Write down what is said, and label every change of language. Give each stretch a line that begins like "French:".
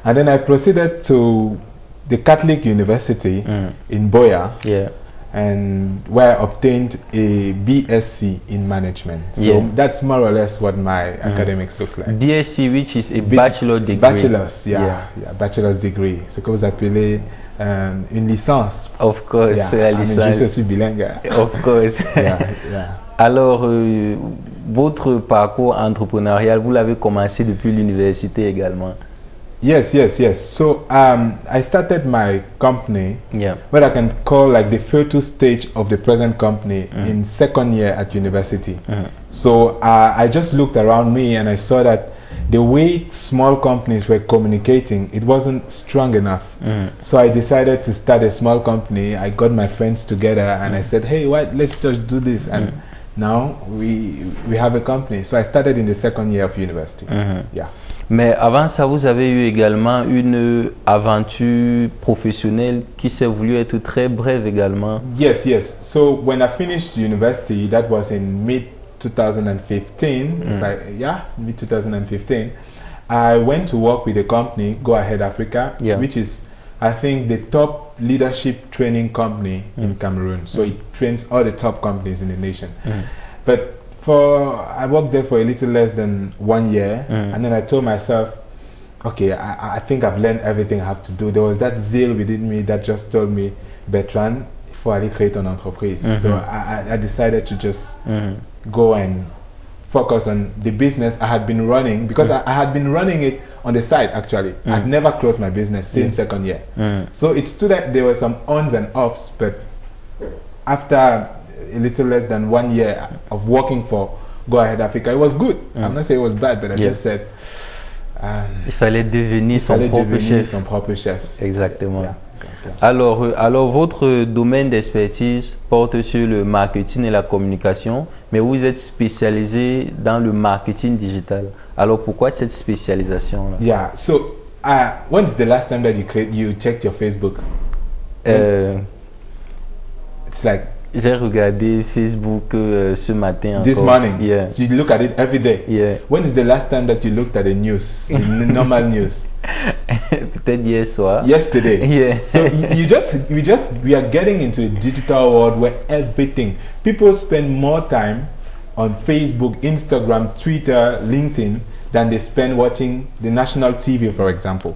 English: And then I proceeded to the Catholic University in Boya. Yeah. And where I obtained a BSc in management. So that's more or less what my academics look like. BSc, which is a bachelor degree. Bachelor's, bachelor's degree.
French: C'est que vous appelez une licence.
English: Of course,
French: la licence. Je suis aussi bilingue.
English: Of course.
French: Alors, votre parcours entrepreneurial, vous l'avez commencé depuis l'université également?
English: Yes. So I started my company, what I can call like the fetal stage of the present company in second year at university. So I just looked around me and I saw that the way small companies were communicating, it wasn't strong enough. So I decided to start a small company. I got my friends together and I said, hey, let's just do this. And now we have a company. So I started in the second year of university.
French: Mais avant ça, vous avez eu également une aventure professionnelle qui s'est voulu être très brève également.
English: Yes. So when I finished university, that was in mid-2015. Mid-2015. I went to work with a company, Go Ahead Africa, which is, I think, the top leadership training company in Cameroon. So it trains all the top companies in the nation. But I worked there for a little less than 1 year, and then I told myself, okay, I think I've learned everything I have to do. There was that zeal within me that just told me, Bertrand,
French: il faut aller créer ton entreprise.
English: So I decided to just go and focus on the business I had been running, because I had been running it on the side actually. I'd never closed my business since second year. So it's true that there were some ons and offs, but after a little less than 1 year of working for Go Ahead Africa, it was good. I'm not saying it was bad, but I just said
French: il fallait devenir son propre chef. Exactement. Alors votre domaine d'expertise porte sur le marketing et la communication, mais vous êtes spécialisé dans le marketing digital. Alors pourquoi cette spécialisation là?
English: Yeah. So when's the last time that you checked your Facebook? It's like,
French: j'ai regardé Facebook ce matin.
English: This morning? Yeah. So you look at it every day? Yeah. When is the last time that you looked at the news, normal news?
French: Peut-être hier soir.
English: Yesterday? Yeah. So we are getting into a digital world where people spend more time on Facebook, Instagram, Twitter, LinkedIn than they spend watching the national TV, for example.